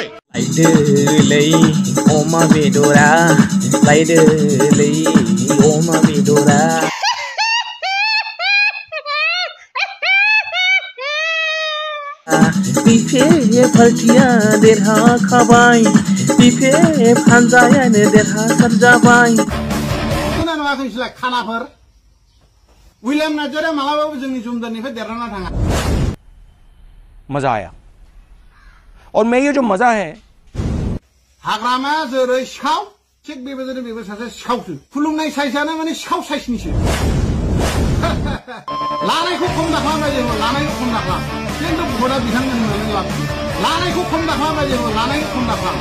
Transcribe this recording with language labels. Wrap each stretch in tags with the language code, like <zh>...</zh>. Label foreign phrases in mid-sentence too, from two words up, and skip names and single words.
<brx>लायदोलै अमा बेदरा लायदोलै अमा बेदरा बिफे पार्टिया देरहाखाबाय बिफे हानजायानो देरहासार जाबाय खोना नुवाखै नोंसोरलाय खानाफोर विलियाम नार्जारिया मालाबाबो जोंनि जुमदारनिफ्राय देरहाना थाङा</brx> <hi>मजा आया और मैं ये जो मजा है</hi> <brx>हाग्रामाया जेरै सिखाव थिग बेबायदिनो बेबो सासे सिखावसो खुलुमनाय साइजआनो माने सिखाव साइजनिसो लानायखौ खम दाखालामबाय जोङो लानायखौ खम दाखालाम खिन्थु भटआ बिथांमोन होननानै लाब लानायखौ खम दाखालामबाय जोङो लानायखौ खम दाखालाम</brx>